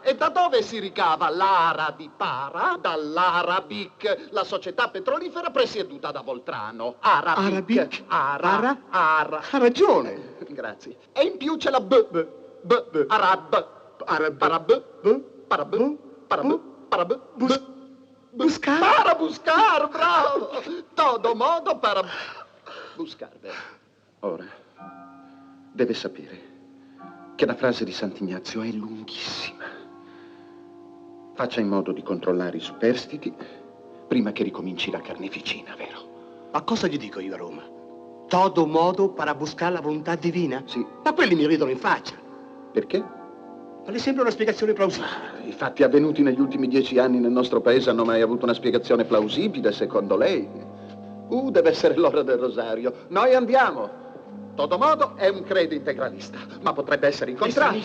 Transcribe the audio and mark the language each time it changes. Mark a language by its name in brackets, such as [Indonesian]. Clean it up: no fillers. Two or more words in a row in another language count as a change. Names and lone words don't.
[Italian] E da dove si ricava l'ara di para? Dall'Arabic, la società petrolifera presieduta da Voltrano. Arabic. Ara. Ha ragione. Grazie. E in più c'è la B. Arab. Buscar. [Spanish] Para buscar, bravo! Todo modo para buscar. [Italian] Ora, deve sapere che la frase di Sant'Ignazio è lunghissima. Faccia in modo di controllare i superstiti prima che ricominci la carneficina, vero? Ma cosa gli dico io a Roma? [Spanish] Todo modo para buscar [Italian] la volontà divina? Sì. Ma quelli mi ridono in faccia. Perché? Ma le sembra una spiegazione plausibile? I fatti avvenuti negli ultimi 10 anni nel nostro paese hanno mai avuto una spiegazione plausibile, secondo lei? Deve essere l'ora del rosario. Noi andiamo. Todo modo è un credo integralista, ma potrebbe essere il contrario.